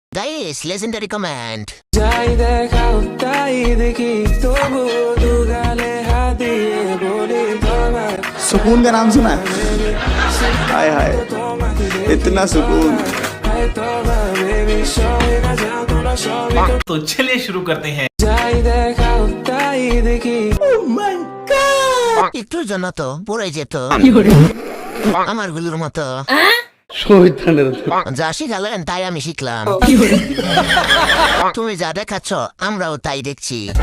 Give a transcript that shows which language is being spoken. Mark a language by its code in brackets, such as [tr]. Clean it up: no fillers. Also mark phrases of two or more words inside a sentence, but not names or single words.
[en] Guys legendary comment. [bn] যাই দেখাও তাই দেখি তবু দুগালে হাত দিয়ে বলি তোমার [hi] सुकून का नाम सुना है? हाय हाय इतना सुकून। [bn] তোমার বেবি সবাই না জানো তোমরা সবাই [hi] तो चलिए शुरू करते हैं। [bn] যাই দেখাও তাই দেখি একটুর জন্য তো পড়ে যেত আমার গুলোর মতো। যা শিখালেন তাই আমি শিখলাম। তুমি যা দেখাচ্ছ আমরাও তাই দেখছি।